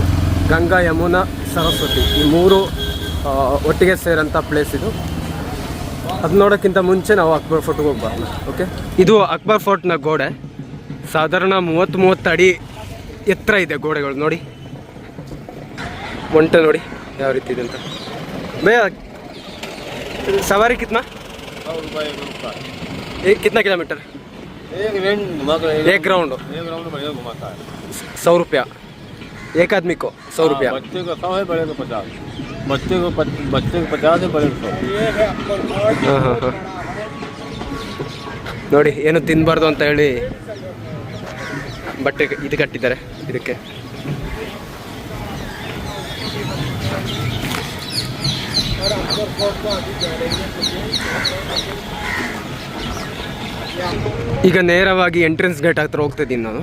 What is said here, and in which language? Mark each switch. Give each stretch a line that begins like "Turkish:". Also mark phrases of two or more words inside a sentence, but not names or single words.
Kannada: ಗಂಗಾ, ಯಮುನಾ, ಸರಸ್ವತಿ, ಈ 3 ಒಟ್ಟಿಗೆ ಸೇರೋಂಥ ಪ್ಲೇಸ್ ಇದು. ಅದು ನೋಡೋಕ್ಕಿಂತ ಮುಂಚೆ ನಾವು ಅಕ್ಬರ್ ಫೋರ್ಟ್ಗೆ ಹೋಗ್ಬಾರ್ದು. ಓಕೆ, ಇದು ಅಕ್ಬರ್ ಫೋರ್ಟ್ನ ಗೋಡೆ. ಸಾಧಾರಣ 30 ಅಡಿ ಎತ್ತರ ಇದೆ ಗೋಡೆಗಳು. ನೋಡಿ ಒಂಟೆ ನೋಡಿ ಯಾವ ರೀತಿ ಇದೆ ಅಂತ.
Hindi: भैया सवारी कितना? 100 रुपये का। कितना किलोमीटर? एक राउंड बढ़िया घुमाता है। 100 रुपया एक आदमी को। 100 रुपया। बच्चे को 100 है, बड़े को 50। बच्चे को 50 है, बड़े को 100।
Kannada: ಹಾಂ ಹಾಂ ಹಾಂ ನೋಡಿ, ಏನು ತಿನ್ನಬಾರ್ದು ಅಂತ ಹೇಳಿ ಬಟ್ಟೆ ಇದು ಕಟ್ಟಿದ್ದಾರೆ ಇದಕ್ಕೆ. ಈಗ ನೇರವಾಗಿ
English: entrance gate
Kannada: ಹತ್ರ ಹೋಗ್ತಾ ಇದ್ದೀನಿ ನಾನು.